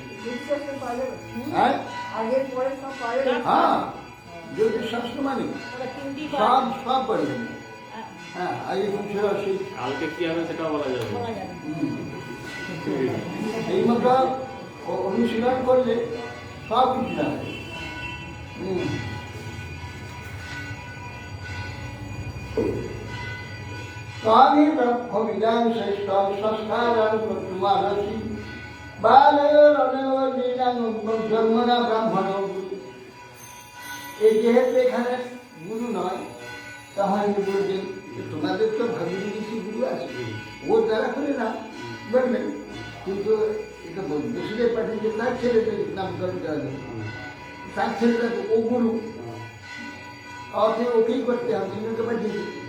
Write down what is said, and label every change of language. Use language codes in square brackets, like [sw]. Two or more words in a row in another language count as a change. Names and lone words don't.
[bn] হ্যাঁ, জ্যোতিষশাস্ত্র মানে সব করবেন। হ্যাঁ, আগে ছিল সেই কালকে কি হবে সেটাও বলা যাবে। এই মতো অনুশীলন করলে সব কিছু জানে। [sa] स्वामी ब्रह्मविदां श्रेष्ठं संस्कारान् कर्तुमर्हसि बालयोरनयोर्दीनां जन्मना ब्राह्मणो [bn] এই যেহেতু এখানে গুরু নয়, তাহলে বলবেন তোমাদের তো ভাগিনী ঋষি গুরু আছে, ওর দ্বারা করে না বলবেন, কিন্তু এটা বসুদেব পাঠিয়ে তার ছেলেদের নামকরণ করা যাবে, তার ছেলেটা ও গুরু, ওকেই করতে হবে, অন্যকে পাঠিয়েছে।